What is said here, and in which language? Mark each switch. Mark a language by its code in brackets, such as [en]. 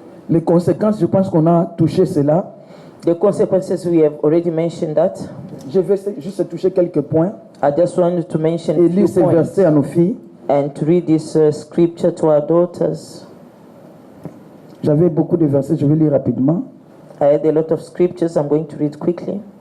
[fr] Les conséquences, je pense qu'on a touché cela. [en] The consequences, we have already mentioned that. [fr] Je vais juste toucher quelques points. [en] I just wanted to mention [fr] et lire ces versets à nos filles. [en] And to read this scripture to our daughters. [fr] J'avais beaucoup de versets, je vais lire rapidement. [en] I had a lot of scriptures, I'm going to read quickly.